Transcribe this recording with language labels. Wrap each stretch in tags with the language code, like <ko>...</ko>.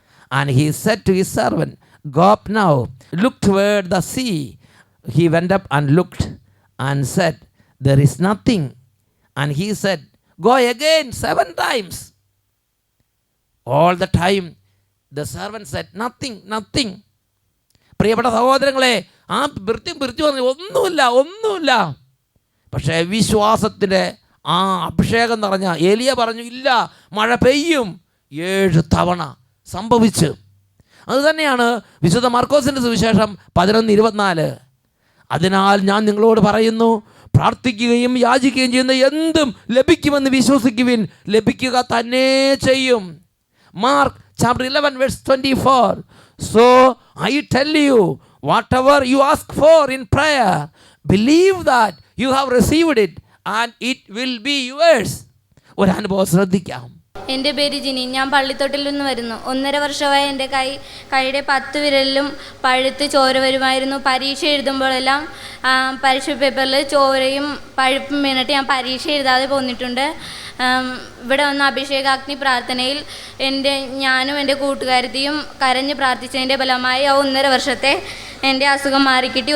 <en>And he said to his servant, go up now, look toward the sea. He went up and looked and said, there is nothing. And he said, go again 7 times. All the time the servant said, nothing, nothing.</en> <ml>പ്രിയപ്പെട്ട സഹോദരങ്ങളെ, ആ പിറിച്ചു പറഞ്ഞു ഒന്നുമില്ല. പക്ഷേ വിശ്വാസത്തിൻ്റെ ആ അഭിഷേകം നിറഞ്ഞ ഏലിയ പറഞ്ഞു, ഇല്ല, മഴ പെയ്യും. 7 തവണ സംഭവിച്ചു. അതുതന്നെയാണ് വിശുദ്ധ മാർക്കോസിൻ്റെ സുവിശേഷം 11:24. അതിനാൽ ഞാൻ നിങ്ങളോട് പറയുന്നു, പ്രാർത്ഥിക്കുകയും യാചിക്കുകയും ചെയ്യുന്ന എന്തും ലഭിക്കുമെന്ന് വിശ്വസിക്കുവിൻ, ലഭിക്കുക തന്നെ ചെയ്യും.</ml> <en>Mark chapter 11 verse 24. So I tell you, whatever you ask for in prayer, believe that you have received it and it will be yours.</en> <ml>ഒരു അനുഭവം ശ്രദ്ധിക്കാം. എൻ്റെ പേര് ജിനി. ഞാൻ പള്ളിത്തൊട്ടിൽ നിന്ന് വരുന്നു. 1.5 വർഷമായി എൻ്റെ കൈയുടെ 10 വിരലിലും പഴുത്ത് ചോര വരുമായിരുന്നു. പരീക്ഷ എഴുതുമ്പോഴെല്ലാം പരീക്ഷ പേപ്പറിൽ ചോരയും പഴുപ്പും വീണിട്ട് ഞാൻ പരീക്ഷ എഴുതാതെ പോന്നിട്ടുണ്ട്. ഇവിടെ വന്ന അഭിഷേകാഗ്നി പ്രാർത്ഥനയിൽ ഞാനും എൻ്റെ കൂട്ടുകാരത്തിയും കരഞ്ഞ് പ്രാർത്ഥിച്ചതിൻ്റെ ഫലമായി 1.5 വർഷത്തെ എൻ്റെ അസുഖം മാറിക്കിട്ടി.</ml>